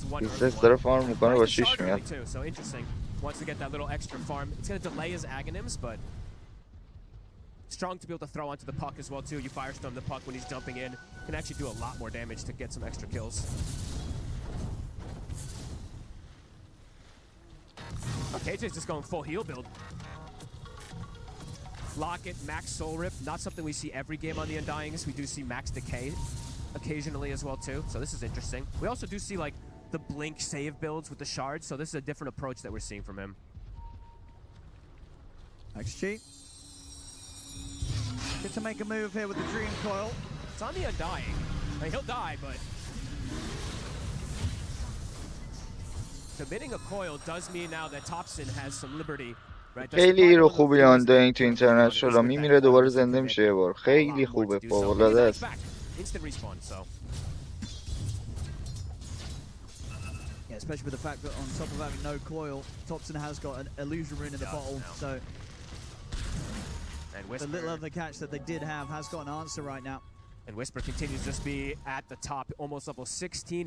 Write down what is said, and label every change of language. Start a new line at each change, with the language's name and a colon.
Persian: ایکس داره فارم میکنه با 6 میاد.
English: Wants to get that little extra farm. It's going to delay his Aghanims, but strong to be able to throw onto the puck as well too. You firestorm the puck when he's jumping in. Can actually do a lot more damage to get some extra kills. KJ's just going full heal build. Locket, max soul rip, not something we see every game on the Undyings. We do see max decay occasionally as well too. So this is interesting. We also do see like the blink save builds with the shards, so this is a different approach that we're seeing from him. XG. Get to make a move here with the Dream Coil. It's on the Undying. I mean, he'll die, but committing a coil does mean now that Topson has some liberty.
Persian: خیلی هیرو خوبی آنداینگ تو اینترنشنال میمیره دوباره زنده میشه یه بار. خیلی خوبه، فوق‌العاده است.
English: Instant respawn, so. Yeah, especially with the fact that on top of having no coil, Topson has got an illusion rune in the bottle, so the little other catch that they did have has got an answer right now. And Whisper continues to just be at the top, almost level 16.